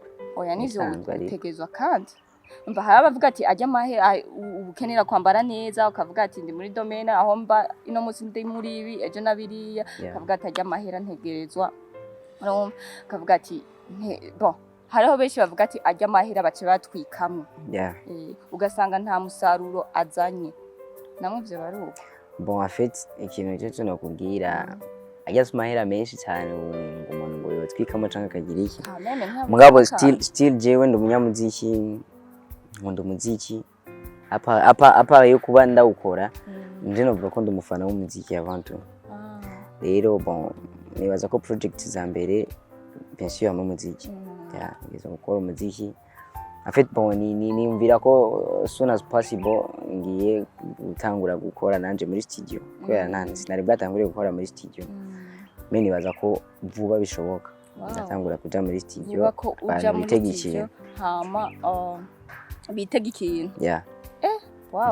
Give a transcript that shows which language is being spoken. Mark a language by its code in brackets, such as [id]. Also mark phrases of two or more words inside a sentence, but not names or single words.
[rn] oya nivyo utegezwa kandi umva hari abavuga ati ajya amahera ukenera kwambara neza ukavuga ati ndi muri domaine aho mba ino munsi ndi muri ibi ejo nabiriya ukavuga ati ajya amahera ntegerezwa ukavuga ati bon hariho benshi bavuga ati ajya amahera bace batwikamwe ugasanga nta musaruro azanye namwe byo baruko [fr] bon en fait [rn] ikintu cyo nakubwira ajya amahera menshi cyane umuntu ngo yotwikamo canka kagira iki mugabo still jewe ndi umunyamuziki nkunda umuziki apa yo kuba ndawukora nje novuga ko ndi umufana w'umuziki Abantu rero bon nibaza ko project za mbere [fr] bien sûr [rn] mu muziki ngizo gukora umuziki [fr] en fait bon [rn] nimvira ko [en] soon as possible [rn] ngiye gutangura gukora nanje muri studio kubera nanje sinari bwatangure gukora muri studio mimi nibaza ko vuba bishoboka ndatangura kuja muri studio bitegikiye hama bitega ikintu wow